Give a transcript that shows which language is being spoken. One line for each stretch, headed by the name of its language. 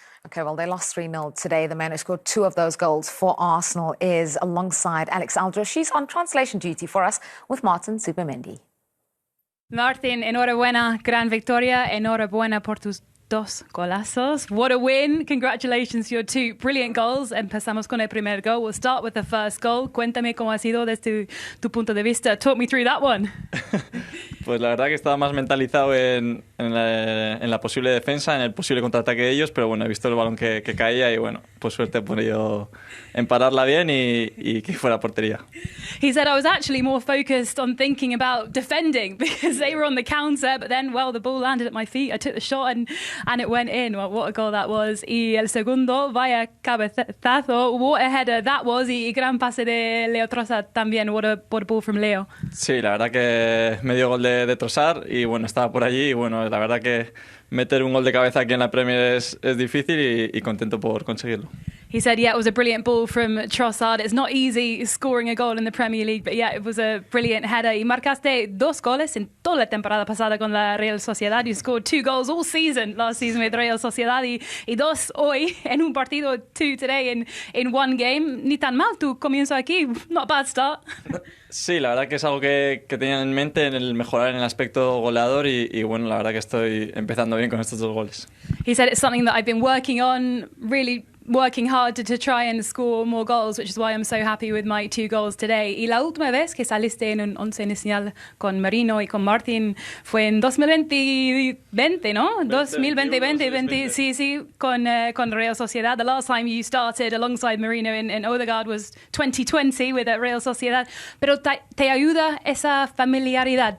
English: Okay, well, they lost 3-0 today. The man who scored 2 of those goals for Arsenal is alongside Alex Aljo. She's on translation duty for us with Martin Zubimendi.
Spanish: Martin, enhorabuena, gran victoria. Enhorabuena por tus 2 golazos.
English: What a win. Congratulations, your 2 brilliant goals.
Spanish: Empezamos con el primer goal.
English: We'll start with the first goal.
Spanish: Cuéntame cómo ha sido desde tu punto de vista.
English: Talk me through that one.
Spanish: Pues la verdad que estaba más mentalizado en la posible defensa, en el posible contraataque de ellos, pero bueno, he visto el balón que caía y bueno, pues suerte he podido empararla bien y que fuera portería.
English: He said, I was actually more focused on thinking about defending because they were on the counter, but then, well, the ball landed at my feet. I took the shot and it went in. Well, what a goal that was.
Spanish: Y el segundo, vaya cabezazo,
English: what a header that was.
Spanish: Y gran pase de Leo Trossard también.
English: What a ball from Leo.
Spanish: Sí, la verdad que medio gol de Trossard y bueno, estaba por allí y bueno, la verdad que meter un gol de cabeza aquí en la Premier es difícil y contento por conseguirlo.
English: He said, yeah, it was a brilliant ball from Trossard. It's not easy scoring a goal in the Premier League, but yeah, it was a brilliant header.
Spanish: Y marcaste 2 goles en toda la temporada pasada con la Real Sociedad.
English: You scored 2 goals all season, last season with Real Sociedad,
Spanish: y 2 hoy en un partido,
English: 2 today in one game.
Spanish: Ni tan mal tu comienzo aquí.
English: Not a bad start.
Spanish: Sí, la verdad que es algo que tenía en mente, en el mejorar en el aspecto goleador y bueno, la verdad que estoy empezando bien con estos 2 goles.
English: He said it's something that I've been working on, really working hard to try and score more goals, which is why I'm so happy with my 2 goals today.
Spanish: Y la última vez que saliste en un 11 inicial con Marino y con Martin fue en 2020, ¿no? 2020, sí, con Real Sociedad.
English: The last time you started alongside Marino and Odegaard was 2020 with Real Sociedad.
Spanish: Pero te ayuda esa familiaridad?